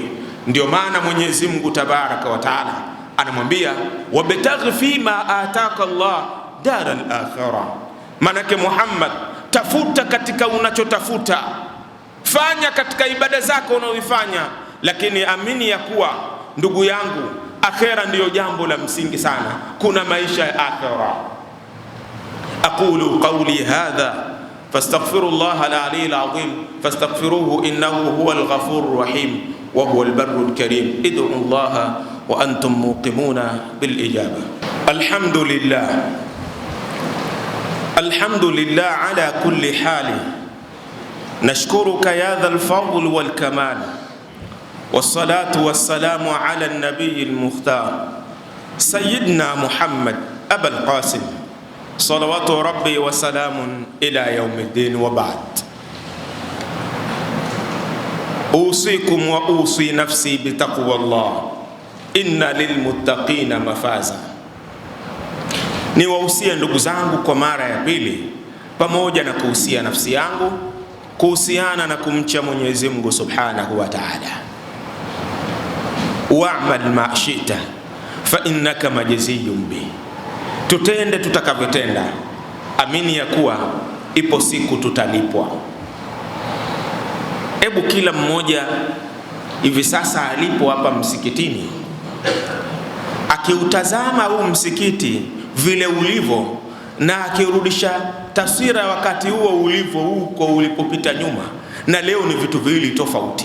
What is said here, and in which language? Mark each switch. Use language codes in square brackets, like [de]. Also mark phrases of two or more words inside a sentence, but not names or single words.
[sw] Ndio maana Mwenyezi Mungu [ar] تبارك وتعالى [sw] anamwambia [ar] وابتغ فيما آتاك الله الدار الآخرة. [sw] Manake Muhammad, tafuta katika unachotafuta, fanya katika ibada zako unaoifanya, lakini amini ya kuwa ndugu yangu, akhera ndiyo jambo la msingi sana. Kuna maisha ya akhera. [ar] أقول قولي هذا فأستغفر الله العلي العظيم فاستغفروه إنه هو الغفور الرحيم وهو البر الكريم. ادعوا الله وأنتم موقنون بالإجابة. الحمد لله الحمد لله على كل حال. نشكرك يا ذا الفضل والكمال والصلاة والسلام على النبي المختار سيدنا محمد أبي القاسم صلوات ربي وسلامه إلى يوم الدين وبعد. أوصيكم وأوصي نفسي بتقوى الله إن للمتقين مفازا. [sw] Niwahusia ndugu zangu kwa mara ya pili, pamoja na kuhusia nafsi yangu, kuhusiana na kumcha Mwenyezi Mungu [ar] سبحانه وتعالى. واعمل ما شئت فإنك مجزي به. [sw] Tutende tutakavyotenda, amini ya kuwa ipo siku tutalipwa. Hebu kila mmoja hivi sasa alipo hapa msikitini, akiutazama huu msikiti vile ulivyo, na akirudisha taswira wakati huo ulivyo huko ulipopita nyuma, na leo ni vitu viwili tofauti.